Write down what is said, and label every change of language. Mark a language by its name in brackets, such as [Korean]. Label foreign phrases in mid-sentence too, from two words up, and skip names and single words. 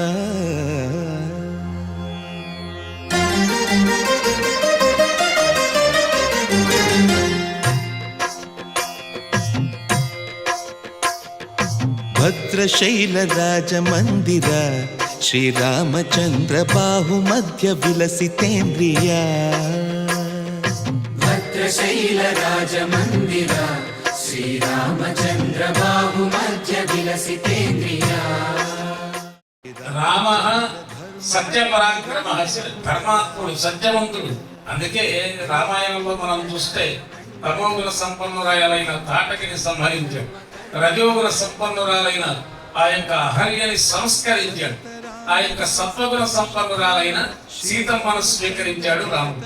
[Sanskrit] भद्रशैलराजमन्दिर श्रीरामचन्द्र बाहुमध्य विलसितेन्द्रिया। भद्रशैलराजमन्दिर श्रीरामचन्द्र बाहुमध्य विलसितेन्द्रिया। రామః సత్యపరాక్రమః, [Telugu] ధర్మాత్ముడు సత్యవంతుడు. అందుకే రామాయణంలో మనం చూస్తే తమోగుణ సంపన్నురాలైన తాటకిని సంహరించాడు, రజోగుణ సంపన్నురాలైన ఆ యొక్క అహల్యని సంస్కరించాడు, ఆ యొక్క సత్వగుణ సంపన్నురాలైన సీతమ్మను స్వీకరించాడు రాముడు.